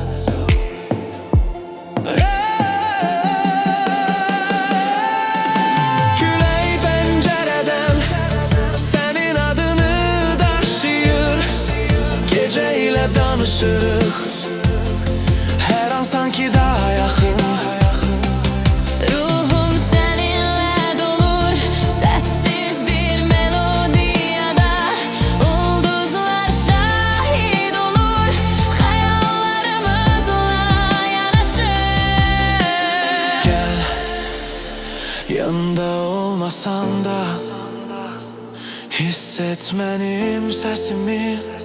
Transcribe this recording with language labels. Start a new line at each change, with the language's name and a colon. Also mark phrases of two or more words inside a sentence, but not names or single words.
Azerbaijani: Külək pəncərədən sənin adını daşıyır, gecə ilə danışırıq, hər an sanki daha yaxın.
Turkish: Ruhum seninle dolur, sessiz bir melodiyada.
Azerbaijani: Ulduzlar şahit olur, hayallarımızla yanaşır.
Turkish: Gel, yanında olmasan da hisset benim sesimi.